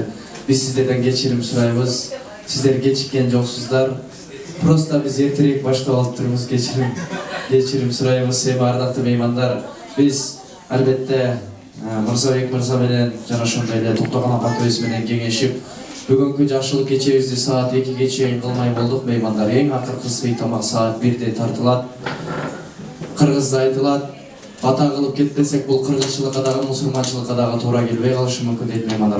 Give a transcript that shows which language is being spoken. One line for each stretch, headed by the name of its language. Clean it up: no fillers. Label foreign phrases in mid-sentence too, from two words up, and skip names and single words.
Kazakh: Біз сіздерден кешірім сұраймыз. Сіздер кешіккен жоқсыздар. Просто біз ертерек баштап алып тұрмыз. Кешірім сұраймыз. Ардақты меймандар.
Kyrgyz: Біз әлбетте Мырзабек мырза менен жана ошондой эле Токтогон апатыбыз менен кеңешип, бүгүнкү жакшылык кечебизди саат 2ге чейин кылмай болдук меймандар. Эң акыркы сый тамак саат 1де тартылат. Кыргызда айтылат. Бата кылып кетпесек, бул кыргызчылыкка дагы, мусулманчылыкка дагы туура келбей калышы мүмкүн дейт меймандар.